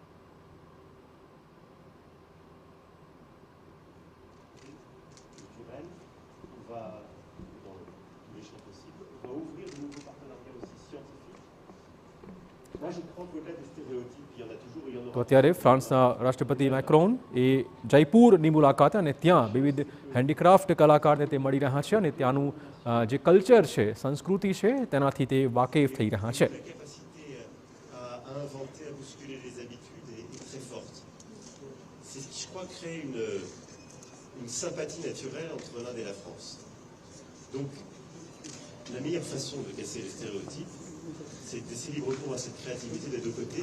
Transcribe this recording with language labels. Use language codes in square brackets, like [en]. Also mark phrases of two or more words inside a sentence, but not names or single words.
[gu] તો અત્યારે ફ્રાન્સના રાષ્ટ્રપતિ મેક્રોન એ જયપુરની મુલાકાત અને ત્યાં વિવિધ હેન્ડીક્રાફ્ટ કલાકારને તે મળી રહ્યા છે અને ત્યાંનું જે કલ્ચર છે, સંસ્કૃતિ છે તેનાથી તે વાકેફ થઈ રહ્યા છે। [fr] La meilleure façon de casser les stéréotypes, c'est de laisser libre cours à cette créativité des deux côtés.